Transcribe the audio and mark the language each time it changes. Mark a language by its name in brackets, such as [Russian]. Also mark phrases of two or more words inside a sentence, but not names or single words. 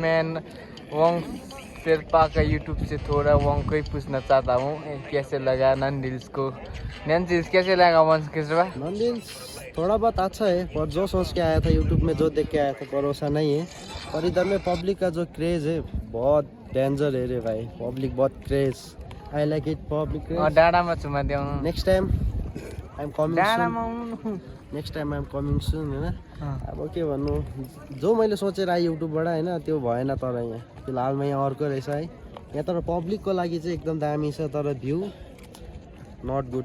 [Hindi] मैं वंग शेरपा का यूट्यूब से थोड़ा वंग को ही पूछना चाहता हूँ कैसे लगा नंदिल्स को। नंदिल्स कैसे लगा वंश के शेरपा? नंदिल्स थोड़ा बहुत अच्छा है, पर जो सोच के आया था यूट्यूब में, जो देख के आया था, भरोसा नहीं है। और इधर में पब्लिक का जो क्रेज है बहुत डेंजर है रे भाई, पब्लिक बहुत क्रेज। [English] I like it public craze. [Nepali] डाँडामा छुमा देऊ [English] next time I am coming [Nepali] डाँडामा सुन, आउनु। [English] next time I am coming [Nepali] सुन होइन। अब के भन्नु, जो मैले सोचेर आएँ युट्युबबाट होइन त्यो भएन। तर यहाँ फिलहालमा यहाँ अर्को रहेछ है। यहाँ तर पब्लिकको लागि चाहिँ एकदम दामी छ, तर [English] view not good.